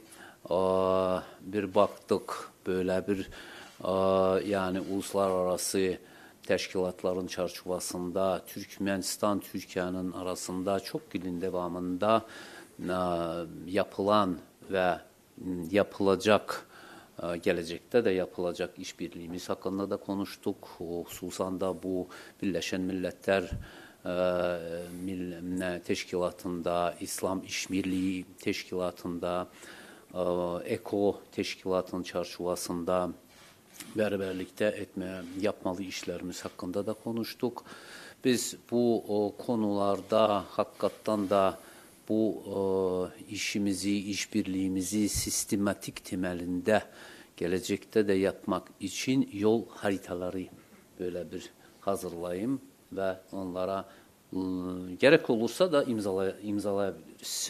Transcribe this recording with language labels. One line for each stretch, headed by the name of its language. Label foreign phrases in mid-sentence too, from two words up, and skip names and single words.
Turkish: bir baktık, böyle bir yani uluslararası teşkilatların çerçevesinde Türkmenistan, Türkiye'nin arasında çok yılın devamında yapılan ve yapılacak, gelecekte de yapılacak işbirliğimiz hakkında da konuştuk. Hususan da bu Birleşen Milletler Teşkilatı'nda, İslam İşbirliği Teşkilatı'nda, ECO Teşkilatı'nın çerçevesinde beraberlikte yapmalı işlerimiz hakkında da konuştuk. Biz bu konularda hakikaten da bu işbirliğimizi sistematik temelinde gelecekte de yapmak için yol haritaları böyle bir hazırlayayım ve onlara gerek olursa da imzalayabiliriz.